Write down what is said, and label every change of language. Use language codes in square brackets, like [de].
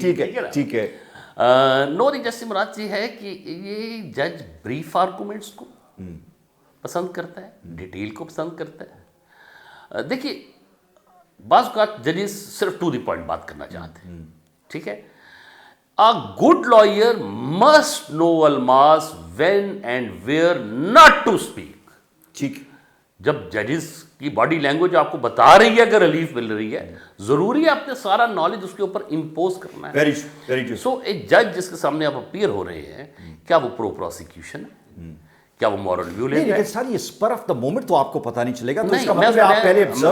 [ur] ٹھیک ہے, ٹھیک ہے. [en] نو دی جج [ur] سے مراد یہ ہے کہ یہ جج بریف آرگومنٹس کو پسند کرتا ہے, ڈیٹیل کو پسند کرتا ہے. دیکھیے بعض اوقات ججز صرف [en] to the point [ur] بات کرنا چاہتے ہیں. ٹھیک ہے. [en] A good lawyer must know almas when and where not to speak. [ur] ٹھیک. جب ججز کی باڈی لینگویج آپ کو بتا رہی ہے کہ ریلیف مل رہی ہے, ضروری ہے آپ نے سارا نالج اس کے اوپر امپوز کرنا ہے. [en] Very true. [ur] سو ایک جج جس کے سامنے آپ اپیئر ہو رہے ہیں, کیا وہ پرو پروسیکیوشن ہے, کیا وہ مورل ویو لے رہا ہے؟ سر یہ [en] spur of the moment [ur] تو آپ کو پتہ نہیں چلے گا, تو اس کا مطلب آپ پہلے